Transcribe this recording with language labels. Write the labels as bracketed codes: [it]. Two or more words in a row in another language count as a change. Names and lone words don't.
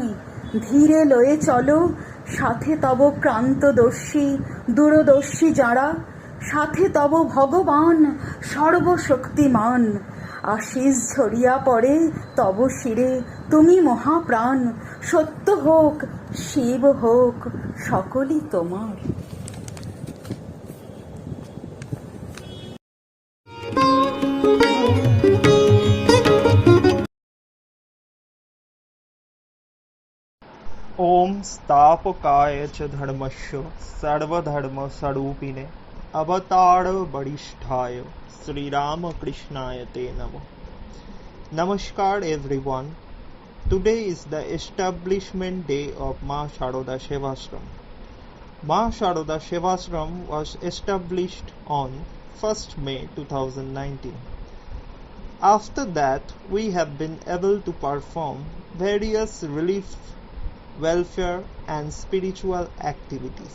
[bn] ধীরে লয়ে চলো সাথে তব দূরদর্শী যারা, সাথে তব ভগবান সর্বশক্তিমান। আশিস ঝরিয়া পড়ে তব শিরে তুমি মহাপ্রাণ। সত্য হোক শিব হোক সকলই তোমার। [sa] ओम स्थापकाय च धर्मस्य सर्वधर्मस्वरूपिणे अवतार वरिष्ठाय श्री रामकृष्णाय ते नमो. [en] Namaskar everyone. Today is the establishment day of Ma Sharoda Sevashram. Ma Sharoda Sevashram was established on 1st May 2019. After that, we have been able to perform various relief, welfare and spiritual activities.